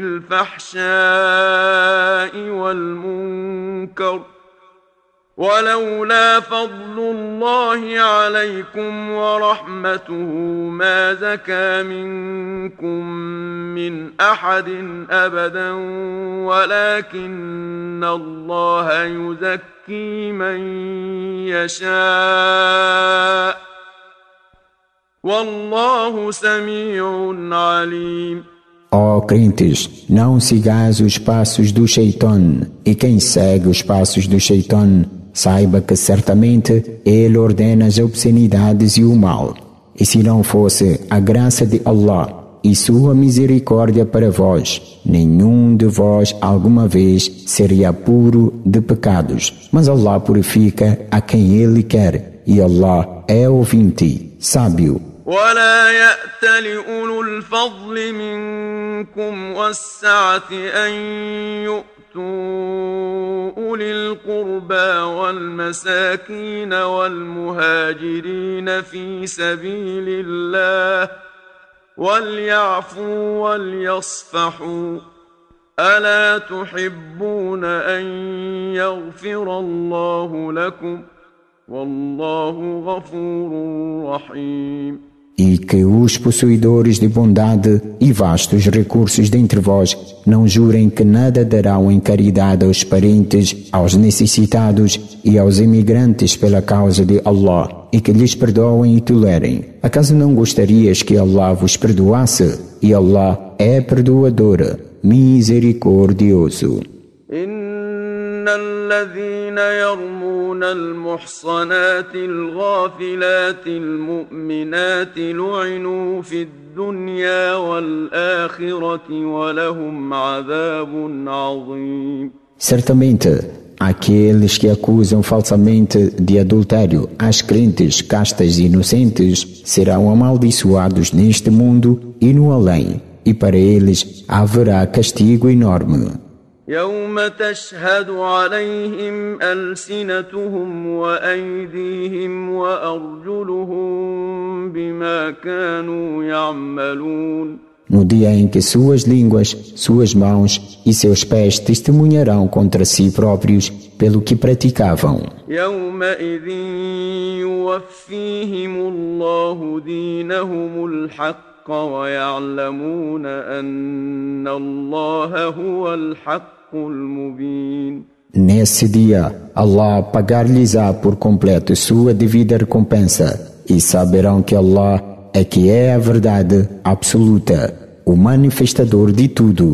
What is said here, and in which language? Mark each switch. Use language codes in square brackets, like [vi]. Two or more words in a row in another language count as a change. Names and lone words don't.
[ar] بالفحشاء والمنكر ولولا فضل الله عليكم ورحمته ما زكى منكم من أحد أبدا ولكن الله يزكي من يشاء والله سميع عليم. [pt] Ó crentes, não sigais os passos do Shaitan, e quem segue os passos do Shaitan, saiba que certamente ele ordena as obscenidades e o mal. E se não fosse a graça de Allah e sua misericórdia para vós, nenhum de vós alguma vez seria puro de pecados. Mas Allah purifica a quem Ele quer, e Allah é ouvinte, sábio. [ar] ولا يأت لأولو الفضل منكم والسعة أن يؤتوا أولي القربى والمساكين والمهاجرين في سبيل الله وليعفوا وليصفحوا ألا تحبون أن يغفر الله لكم والله غفور رحيم. [pt] E que os possuidores de bondade e vastos recursos dentre vós não jurem que nada darão em caridade aos parentes, aos necessitados e aos imigrantes pela causa de Allah, e que lhes perdoem e tolerem. Acaso não gostarias que Allah vos perdoasse? E Allah é perdoador, misericordioso. [ar] إن الذين يرمون المحصنات الغافلات المؤمنات لعنوا في الدنيا والآخرة ولهم عذاب عظيم. [pt] Certamente, aqueles que acusam falsamente de adultério as crentes castas e inocentes serão amaldiçoados neste mundo e no além, e para eles haverá castigo enorme. [ar] يوم تشهد عليهم ألسنتهم وأيديهم وأرجلهم بما كانوا يعملون. [pt] No dia em que suas línguas, suas mãos e seus pés testemunharão contra si próprios pelo que praticavam. [ar] يومئذ يوفيهم الله دينهم الحق ويعلمون أن الله هو الحق المبين. [pt] Nesse dia, Allah pagar-lhes-á por completo sua devida recompensa, e saberão que Allah é que é a verdade absoluta, o manifestador de tudo.